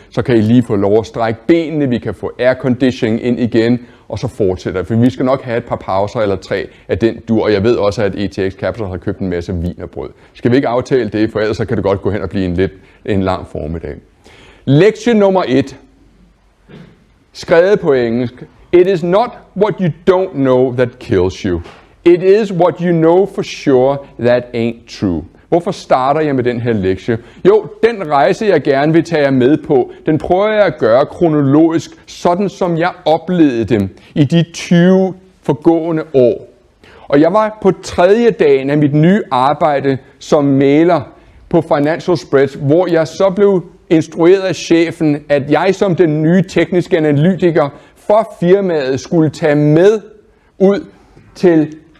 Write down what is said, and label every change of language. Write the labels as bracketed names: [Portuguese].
[Danish] Så kan I lige få lov at strække benene, vi kan få airconditioning ind igen, og så fortsætter. For vi skal nok have et par pauser eller 3 af den dur. Og jeg ved også, at ETX Capital har købt en masse wienerbrød. Skal vi ikke aftale det, for ellers så kan det godt gå hen og blive en lang formiddag. Lektie nummer 1. Skrevet på engelsk. [English] It is not what you don't know that kills you. It is what you know for sure that ain't true. [Danish] Hvorfor starter jeg med den her lektie? Jo, den rejse, jeg gerne vil tage jer med på, den prøver jeg at gøre kronologisk, sådan som jeg oplevede dem i de 20 forgående år. Og jeg var på 3. dagen af mit nye arbejde som mægler på Financial Spreads, hvor jeg så blev instrueret af chefen, at jeg som den nye tekniske analytiker for firmaet skulle tage med ud til